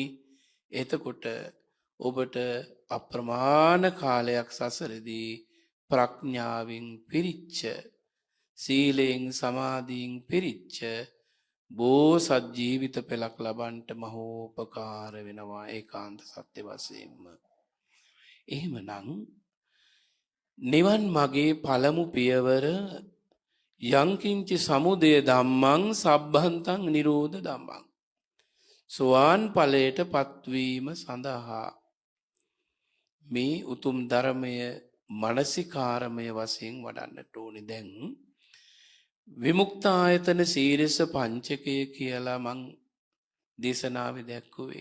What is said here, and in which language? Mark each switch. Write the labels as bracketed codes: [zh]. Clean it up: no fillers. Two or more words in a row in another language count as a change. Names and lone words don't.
[si] එතකොට ඔබට අප්‍රමාණ කාලයක් සසරදී ප්‍රඥාවෙන් පිරිච්ච, සීලයෙන් සමාධියෙන් පිරිච්ච බෝසත් ජීවිත පෙළක් ලබන්නට මහෝපකාර වෙනවා ඒකාන්ත සත්‍ය වශයෙන්ම. එහෙමනම් නිවන් මාගේ පළමු පියවර [pi] යංකින්ච සමුදය ධම්මං සබ්බන්තං නිරෝධ ධම්මං. [si] සෝවාන් ඵලයට පත්වීම සඳහා මේ උතුම් ධර්මය මානසිකාරමය වශයෙන් වඩන්නට ඕනේ. දැන් විමුක්තායතන සීරස පංචකය කියලා මං දේශනාවේ දැක්කුවේ.